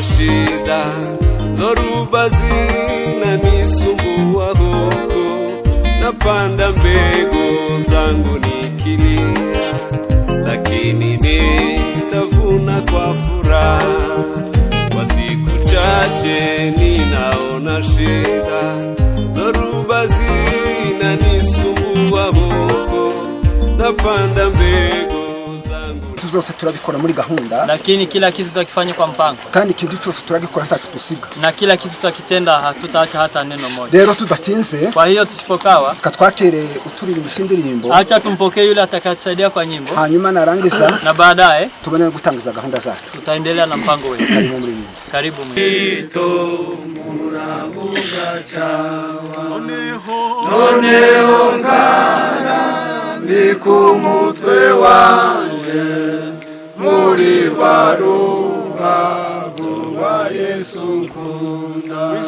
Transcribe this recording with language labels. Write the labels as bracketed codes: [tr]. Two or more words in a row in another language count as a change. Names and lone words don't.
[sw] shida, dhoruba zinanisumbua huku, napanda mbegu zangu nikilia, lakini nitavuna kwa furaha. Kwa siku chache ninaona shida, dhoruba zinanisumbua huku, napanda mbegu zangu. [rw] Zose turabikora muri gahunda, [sw] lakini kila kitu tutakifanya kwa mpango, [rw] kandi ikintu cyose turagikora ntatusiga, [sw] na kila kitu tutakitenda hatutaacha hata neno moja. [rw] Rero tudatinze, [sw] kwa hiyo tusipokawa [rw] katwatere uturirimbo shindirimbo, [sw] acha tumpokee yule atakayetusaidia kwa nyimbo, [rw] hanyuma narangiza [sw] na baadaye [rw] tubone gutangiza gahunda zacu. [sw] Tutaendelea na mpango wetu. [rw] Karibu muri nyimbo. Karibu noneho ngara ndikumutwe wanje muri warubavu wa Yesu nkunda.